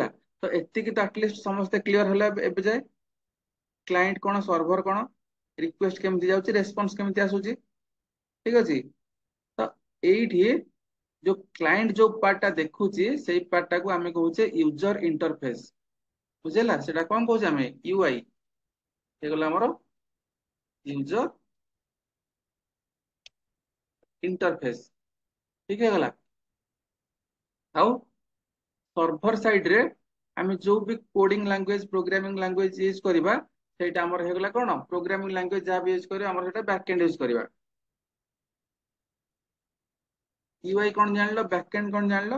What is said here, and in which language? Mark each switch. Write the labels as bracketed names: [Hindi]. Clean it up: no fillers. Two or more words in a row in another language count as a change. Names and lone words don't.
[Odia] ତ ଏତିକି ତ ଆଟଲିଷ୍ଟ ସମସ୍ତେ କ୍ଲିୟର ହେଲା ଏବେ ଯାଏ। କ୍ଲାइंट କଣ, ସର୍ଭର କଣ, ରିକ୍ୱେଷ୍ଟ କେମିତି ଯାଉଛି, ରେସ୍ପନ୍ସ କେମିତି ଆସୁଛି। ଠିକ ଅଛି? ତ ଏଇଠି ଯୋଉ କ୍ଲାइंଟ ଯୋଉ ପାର୍ଟ ଟା ଦେଖୁଛି, ସେଇ ପାର୍ଟ ଟାକୁ ଆମେ କହୁଛେ [English] user interface. [Odia] ବୁଝିଲା? ସେଟା କଣ କହୁଛେ ଆମେ, ୟୁଆଇ ହେଇଗଲା ଆମର [English] user interface. [Odia] ଠିକ୍ ହେଇଗଲା। ଆଉ [English] server side [Odia] ରେ ଆମେ ଯୋଉ ବି [English] coding language, programming language use [Odia] କରିବା, ସେଇଟା ଆମର ହେଇଗଲା କଣ, [English] programming language [Odia] ଯାହା ବି ୟୁଜ କରିବା ଆମର ସେଇଟା [English] backend use [Odia] କରିବା। ୟୁଆଇ କଣ ଜାଣିଲ, ବ୍ୟାକଏଣ୍ଡ କଣ ଜାଣିଲ।